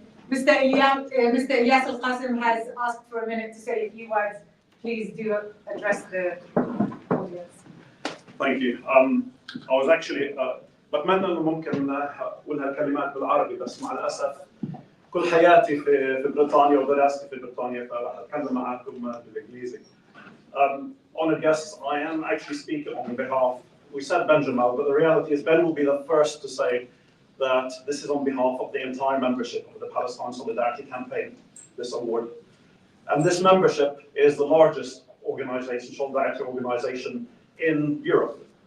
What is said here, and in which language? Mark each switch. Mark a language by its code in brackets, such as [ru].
[en] Mr. Ilyas Al-Qasim has asked for a minute to say a few words. Please do address the audience. Thank you. I was actually [ar] بتمنى انه ممكن اقولها الكلمات بالعربي بس مع الاسف كل حياتي في بريطانيا ودراستي في بريطانيا فراح اتكلم معاكم بالانجليزي. [en] Honored guests, I am actually speaking on behalf. We said Benjamin, but the reality is Ben will be the first to say that this is on behalf of the entire membership of the Palestine Solidarity Campaign, this award. And this membership is the largest organization, solidarity organization in Europe.